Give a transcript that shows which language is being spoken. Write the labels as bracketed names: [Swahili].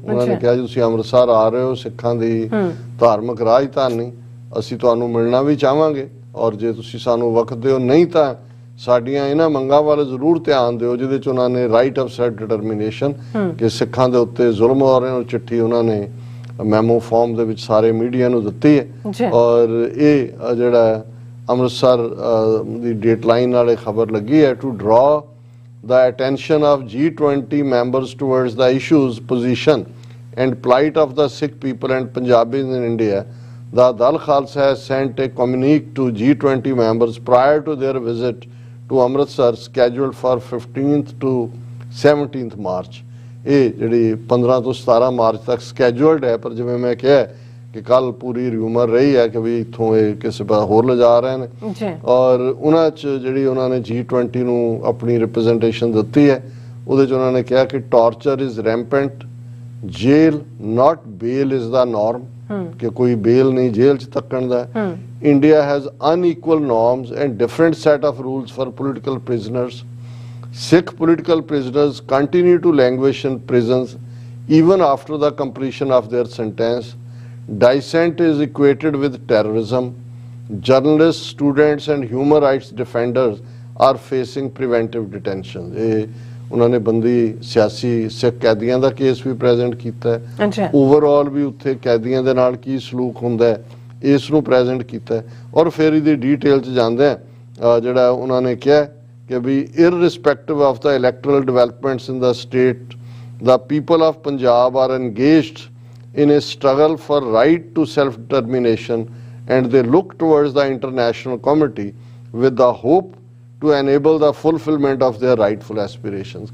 [Punjabi] ਉਹਨਾਂ ਨੇ ਕਿਹਾ ਜੀ ਤੁਸੀਂ ਅੰਮ੍ਰਿਤਸਰ ਆ ਰਹੇ ਹੋ, ਸਿੱਖਾਂ ਦੀ ਧਾਰਮਿਕ ਰਾਜਧਾਨੀ, ਅਸੀਂ ਤੁਹਾਨੂੰ ਮਿਲਣਾ ਵੀ ਚਾਹਾਂਗੇ। ਔਰ ਜੇ ਤੁਸੀਂ ਸਾਨੂੰ ਵਕਤ ਦਿਓ, ਨਹੀਂ ਤਾਂ ਸਾਡੀਆਂ ਇਹਨਾਂ ਮੰਗਾਂ ਵੱਲ ਜ਼ਰੂਰ ਧਿਆਨ ਦਿਓ, ਜਿਹਦੇ 'ਚ ਉਹਨਾਂ ਨੇ ਰਾਈਟ ਆਫ ਸੈਲਫ ਡਿਟਰਮੀਨੇਸ਼ਨ ਕਿ ਸਿੱਖਾਂ ਦੇ ਉੱਤੇ ਜ਼ੁਲਮ ਹੋ ਰਹੇ, ਉਹ ਚਿੱਠੀ ਉਹਨਾਂ ਨੇ ਮੈਮੋ ਫਾਰਮ ਦੇ ਵਿੱਚ ਸਾਰੇ ਮੀਡੀਆ ਨੂੰ ਦਿੱਤੀ ਹੈ। ਔਰ ਇਹ ਜਿਹੜਾ ਅੰਮ੍ਰਿਤਸਰ ਦੀ ਡੇਟਲਾਈਨ ਨਾਲੇ ਖਬਰ ਲੱਗੀ ਹੈ [English] To draw the attention of G20 members towards the issues, position and plight of the Sikh people and Punjabis in India. The Dal Khalsa has sent a communique to G20 members prior to their visit to Amritsar scheduled for 15th to 17th March. [Punjabi] ਇਹ ਜਿਹੜੀ 15 ਤੋਂ 17 March ਤੱਕ ਸਕੈਜੂਲਡ ਹੈ। ਪਰ ਜਿਵੇਂ ਮੈਂ ਕਿਹਾ ਕਿ ਕੱਲ ਪੂਰੀ ਰਿਊਮਰ ਰਹੀ ਹੈ ਕਿ ਵੀ ਇੱਥੋਂ ਇਹ ਕਿਸੇ ਪਾਸੇ ਹੋਰ ਲਿਜਾ ਰਹੇ ਨੇ। ਔਰ ਉਹਨਾਂ 'ਚ ਜਿਹੜੀ ਉਹਨਾਂ ਨੇ G20 ਨੂੰ ਆਪਣੀ ਰਿਪਰੈਜ਼ੈਂਟੇਸ਼ਨ ਦਿੱਤੀ ਹੈ, ਉਹਦੇ 'ਚ ਉਹਨਾਂ ਨੇ ਕਿਹਾ ਕਿ [English] torture is rampant, jail not bail is the norm, [Punjabi] ਕਿ ਕੋਈ ਬੇਲ ਨਹੀਂ ਜੇਲ੍ਹ 'ਚ ਤੱਕਣ ਦਾ। [English] India has unequal norms and different set of rules for political prisoners. Sikh political prisoners continue to languish in prisons even after the completion of their sentence. Dissent is equated with terrorism. Journalists, students and human rights defenders are facing preventive detention. [Punjabi] ਉਹਨਾਂ ਨੇ ਬੰਦੀ ਸਿਆਸੀ ਸਿੱਖ ਕੈਦੀਆਂ ਦਾ case ਵੀ present ਕੀਤਾ ਹੈ। Overall ਵੀ ਉੱਥੇ ਕੈਦੀਆਂ ਦੇ ਨਾਲ ਕੀ ਸਲੂਕ ਹੁੰਦਾ ਹੈ ਇਸ ਨੂੰ ਪ੍ਰੈਜ਼ੈਂਟ ਕੀਤਾ ਹੈ। ਔਰ ਫਿਰ ਇਹਦੀ ਡੀਟੇਲ 'ਚ ਜਾਂਦੇ ਆ ਜਿਹੜਾ ਉਹਨਾਂ ਨੇ ਕਿਹਾ ਕਿ ਵੀ [English] irrespective of the electoral developments in the state, the people of Punjab are engaged in a struggle for right to self-determination, and they look towards the international community with the hope to enable the fulfillment of their rightful aspirations।